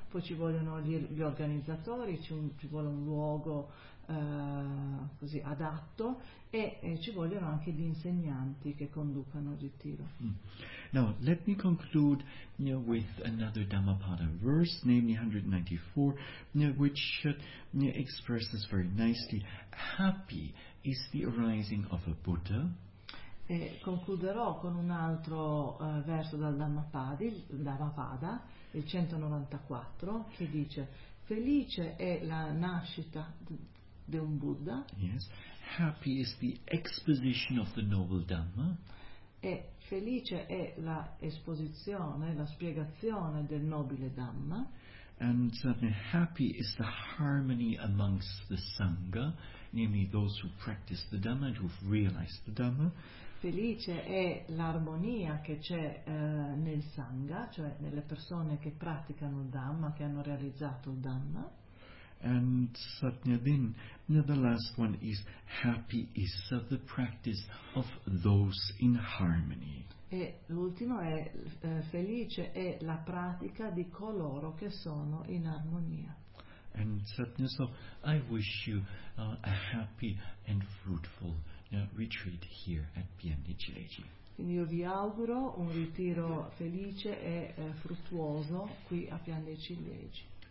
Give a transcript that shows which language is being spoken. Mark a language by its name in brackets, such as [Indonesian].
[Italian] Poi ci vogliono gli organizzatori, ci vuole un luogo così adatto e ci vogliono anche gli insegnanti che conducano il ritiro. [English] Now let me conclude with another Dhammapada verse, namely 194, which expresses very nicely: happy is the arising of a Buddha. [Italian] E concluderò con un altro verso dal Dhammapada, il 194, che dice: felice è la nascita di un Buddha. [English] Yes. Happy is the exposition of the noble Dhamma. [Italian] E felice è la esposizione, la spiegazione del nobile Dhamma. [English] And happy is the harmony amongst the Sangha, namely those who practice the Dhamma and who've realized the Dhamma. [Italian] Felice è l'armonia che c'è nel Sangha, cioè nelle persone che praticano il Dhamma, che hanno realizzato il Dhamma. [English] And Satya Din, the last one is happy is the practice of those in harmony. [Italian] E l'ultimo è felice è la pratica di coloro che sono in armonia. [English] And Satya, so I wish you a happy and fruitful retreat here at PNDJG. [Italian] Quindi io vi auguro un ritiro felice e fruttuoso qui a Pian dei Ciliegi.